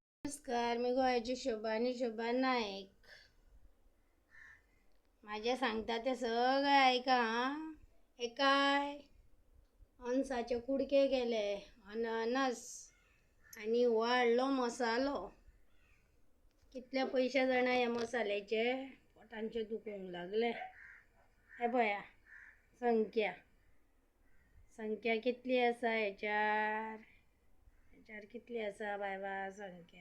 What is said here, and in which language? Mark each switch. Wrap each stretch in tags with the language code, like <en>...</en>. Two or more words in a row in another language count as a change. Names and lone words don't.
<mr>नमस्कार, मी गोव्याची शोभा नाईक. माझे सांगता ते सगळं ऐका हां.</mr> <kok>हे काय अनसाचे कुडके केले, अननस आणि वाढलो मसालो. कितले पैसे जाणा या मसाल्याचे, पोटांचे दुखूंक लागले. हे पळया संख्या कितली आसा हेच्यार कितली आसा बायबा संख्या.</kok>